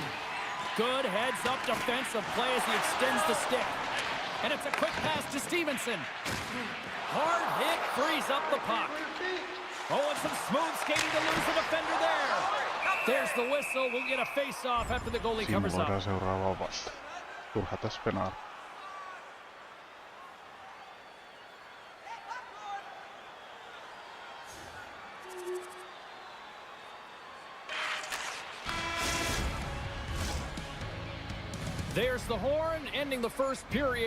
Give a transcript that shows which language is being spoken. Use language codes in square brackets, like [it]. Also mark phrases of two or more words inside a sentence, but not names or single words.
[en] Good heads-up defensive play as he extends the stick. And it's a quick pass to Stevenson. Hard hit frees up the puck. Oh, and some smooth skating to lose the defender there. There's the whistle. We'll get a face-off after the goalie covers up. [fi] Siinä voidaan seuraavaa vasta. Turha tässä penaa. [en] There's the horn, ending the first period.